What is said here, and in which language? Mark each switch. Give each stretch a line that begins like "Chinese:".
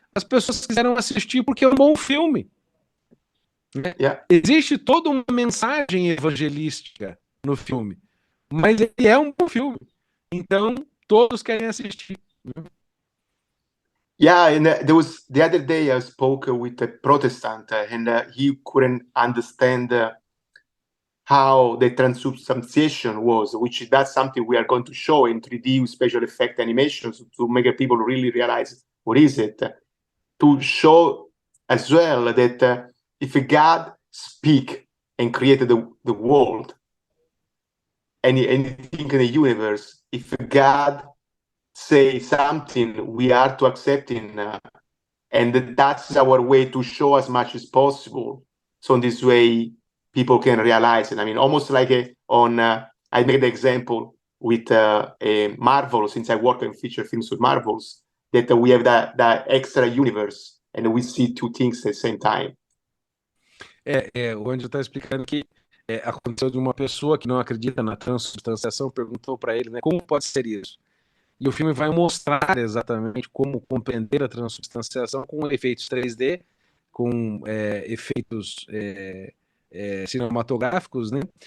Portuguese: As pessoas quiseram assistir porque é um bom filme. Né?
English: Yeah.
Portuguese: Existe toda uma mensagem evangelística no filme, mas ele é um bom filme. Então, todos querem assistir.
English: Yeah, and there was the other day I spoke with a Protestant, and he couldn't understand how the transubstantiation was, which that's something we are going to show in 3D with special effect animations to make people really realize what is it. To show as well that if God speak and created the world, anything in the universe, if God say something, we are to accept it, and that's our way to show as much as possible. So in this way, people can realize it. I mean, almost like I made the example with a Marvel, since I work in feature films with Marvels, that we have that extra universe, and we see two things at the same time.
Portuguese: O Andrew está explicando que aconteceu de uma pessoa que não acredita na transubstanciação, perguntou para ele, né, como pode ser isso? E o filme vai mostrar exatamente como compreender a transubstanciação com efeitos 3D, com efeitos cinematográficos, né?